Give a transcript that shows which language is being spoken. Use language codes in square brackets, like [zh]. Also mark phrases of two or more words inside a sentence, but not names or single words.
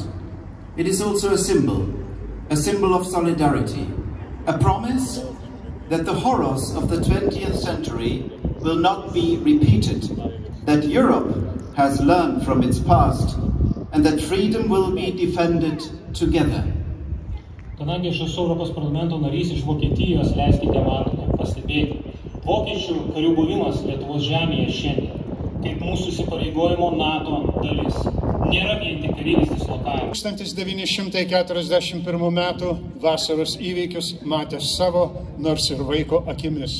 [en] It is also a symbol of solidarity, a promise that the horrors of the 20th century will not be repeated, that Europe has learned from its past, and that freedom will be defended together. [lt] Kadangi aš esu Europos parlamento narys iš Vokietijos, leiskite man pastebėti. Vokiečių karių buvimas Lietuvos žemėje šiandien, kaip mūsų įsipareigojimo NATO dalis, nėra vien tik karinis dislokavimas. 1941 metų vasaros įvykius matė savo, nors ir vaiko akimis.